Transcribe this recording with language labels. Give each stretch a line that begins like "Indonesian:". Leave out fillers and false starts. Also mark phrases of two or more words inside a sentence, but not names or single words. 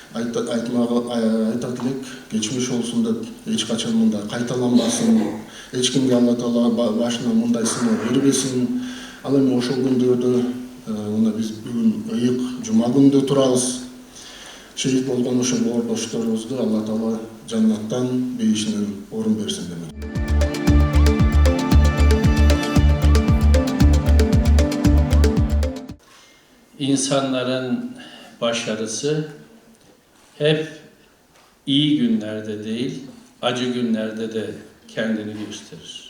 Kyrgyz: айтат элек, кечмиш болсун деп эч качан мындай кайталанбасын, эч кимге Алла Таала башына мындай сыноо бербесин. Ал эми ошол күндөрдө мына биз бүгүн ыйык жума күндө турабыз. Шehit болгон ошо боордошторубузду Алла Таала жаннаттан бейишинен орун берсин дейм.
Turkish: İnsanların başarısı hep iyi günlerde değil, acı günlerde de kendini gösterir.